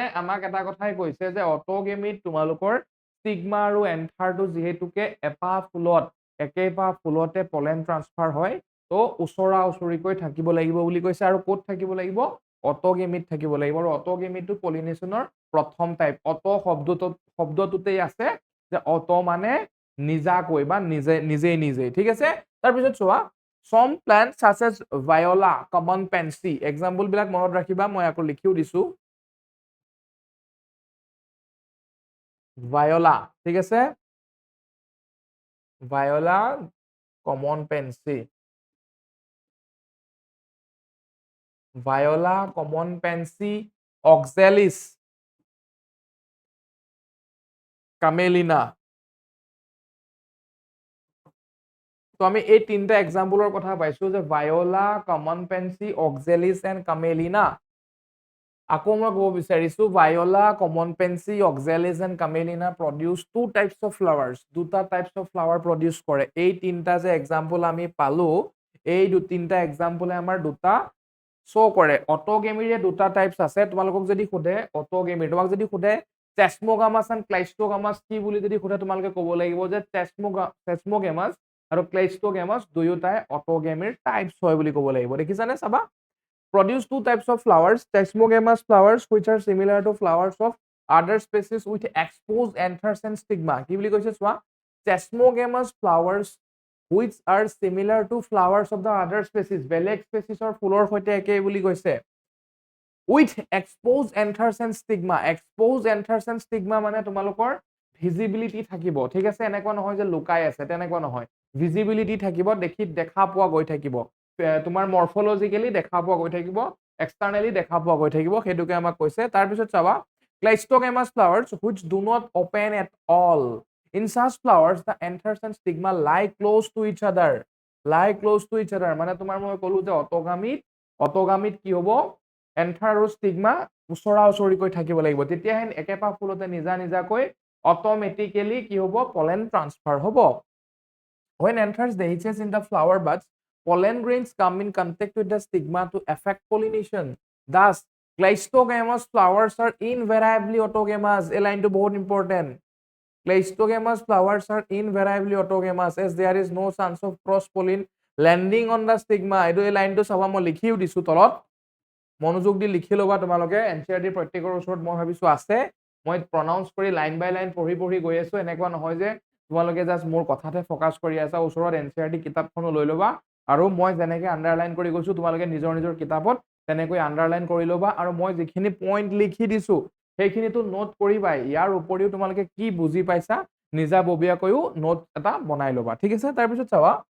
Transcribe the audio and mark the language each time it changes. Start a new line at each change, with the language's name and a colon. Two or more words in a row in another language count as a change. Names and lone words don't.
Assamese: আমাক এটা কথাই কৈছে যে অটোগেমিত তোমালোকৰ ষ্টিগমা আৰু এন্থাৰটো যিহেতুকে এপাহ ফুলত একেপাহ ফুলতে
English: pollen transfer
Assamese: হয় তো ওচৰা ওচৰিকৈ থাকিব লাগিব বুলি কৈছে আৰু ক'ত থাকিব লাগিব অটোগেমিত থাকিব লাগিব আৰু অটোগেমিটো পলিনেশ্যনৰ প্ৰথম টাইপ অটো শব্দটোতেই আছে যে অটো মানে নিজাকৈ বা নিজেই ঠিক আছে তাৰপিছত চোৱা
English: some plants such as viola common pansy example
Assamese: বিলাক মনত ৰাখিবা মই আকৌ লিখিও দিছো viola ঠিক আছে viola common pansy viola common pansy oxalis camelina তো আমি এই তিনটা এক্সাম্পলৰ কথা পাইছো যে ভায়োলা কমন পেন্সি অক্সেলিস এণ্ড কামেলিনা আকৌ মই ক'ব বিচাৰিছো ভায়োলা কমন পেন্সি অক্সেলিস এণ্ড কামেলিনা
English: produce two types of flowers
Assamese: দুটা
English: types of flower
Assamese: প্ৰডিউচ কৰে এই তিনটা যে এক্সাম্পল আমি পালো এই তিনটা এক্সাম্পলে আমাৰ দুটা শ্ব' কৰে অটোগেমিৰে দুটা টাইপছ আছে তোমালোকক যদি সোধে অটোগেমিৰ তোমাক যদি সোধে চেছমোগামাছ এণ্ড ক্লাইষ্ট'গামাছ কি বুলি যদি সোধে তোমালোকে ক'ব লাগিব যে চেছমোগেমাছ আৰু ক্লাইষ্ট'গেমাছ দুয়োটাই অটোগেমিৰ টাইপছ হয় বুলি ক'ব লাগিব দেখিছানে চাবা
English: produce two types of flowers sesamogamous flowers which are similar to flowers of other species with exposed anthers and stigma
Assamese: কি বুলি কৈছে চোৱা
English: sesamogamous flowers which are similar to flowers of the other species
Assamese: বেলেগ স্পেচিছৰ ফুলৰ সৈতে একে বুলি কৈছে with
English: exposed anthers and stigma exposed anthers and stigma
Assamese: মানে তোমালোকৰ ভিজিবিলিটি থাকিব ঠিক আছে এনেকুৱা নহয় যে লুকাই আছে তেনেকুৱা নহয় ভিজিবিলিটি থাকিব দেখা পোৱা গৈ থাকিব তোমাৰ মৰফলজিক্যালি দেখা পোৱা গৈ থাকিব এক্সটাৰ্নেলি দেখা পোৱা গৈ থাকিব সেইটোকে আমাক কৈছে তাৰ পিছত চাবা
English: cleistogamous flowers which do not open at all in such flowers the anthers and stigma lie close to each other
Assamese: মানে তোমাৰ মই ক'লো যে অটোগামিত কি হ'ব এন্থাৰ আৰু ষ্টিগমা ওচৰা ওচৰিকৈ থাকিব লাগিব তেতিয়াহে একেপাহ ফুলতে নিজাকৈ অটোমেটিক্যালি কি হ'ব
English: pollen transfer
Assamese: হ'ব
English: when anthers dehisces in the flower buds pollen grains come in contact with the stigma to affect pollination thus cleistogamous flowers are invariably autogamous a line to বহুত important cleistogamous flowers are invariably autogamous as there is no chance of cross pollen landing on the stigma
Assamese: এইটো এই লাইনটো চাবা মই লিখিও দিছো তলত মনোযোগ দি লিখি লবা তোমালোকে এনচিআৰটি প্ৰত্যেকৰ ওচৰত মই ভাবিছো আছে মই প্ৰনাউন্স কৰি
English: line by line
Assamese: পঢ়ি গৈ আছো এনেকুৱা নহয় যে তোমালোকে জাস্ট মোৰ কথাতে ফোকাস কৰি আছা ওচৰত এনচিআৰটি কিতাপখনো লৈ লবা আৰু মই যেনেকৈ আন্ডাৰলাইন কৰি গৈছো তোমালোকে নিজৰ কিতাপত তেনেকৈ আন্ডাৰলাইন কৰি লবা আৰু মই যিখিনি পইণ্ট লিখি দিছো সেইখিনিটো নোট কৰিবা ইয়াৰ উপৰিও তোমালোকে কি বুজি পাইছা নিজাববীয়াকৈও নোট এটা বনাই লবা ঠিক আছে তাৰ পিছত চাবা